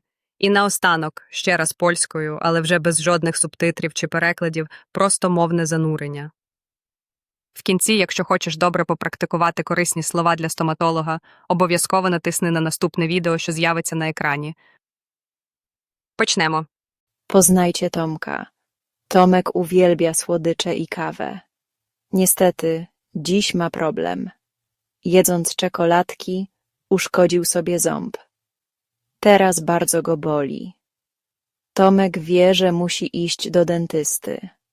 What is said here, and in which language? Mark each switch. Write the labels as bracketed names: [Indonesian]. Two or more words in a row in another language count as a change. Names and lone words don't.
[Ukrainian] І наостанок, ще раз польською, але вже без жодних субтитрів чи перекладів, просто мовне занурення. В кінці, якщо хочеш добре попрактикувати корисні слова для стоматолога, обов'язково натисни на наступне відео, що з'явиться на екрані. Почнемо. [Polish] Poznajcie Tomka. Tomek uwielbia słodycze i kawę. Niestety, dziś ma problem. Jedząc czekoladki, uszkodził sobie ząb. Teraz bardzo go boli. Tomek wie, że musi iść do dentysty.